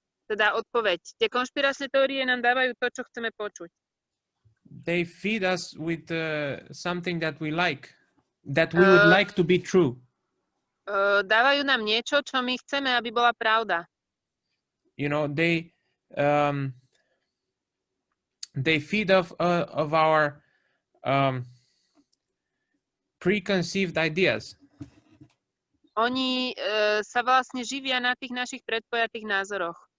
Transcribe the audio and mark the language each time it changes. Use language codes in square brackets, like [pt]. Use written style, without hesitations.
[sk] Teda odpoveď. Tie konšpiračné teórie nám dávajú to, čo chceme počuť. [en] They feed us with something that we like, that we would like to be true. [sk] Dávajú nám niečo, čo my chceme, aby bola pravda. [en] You know, they feed off of our preconceived ideas. [sk] Oni sa vlastne živia na tých našich predpojatých názoroch.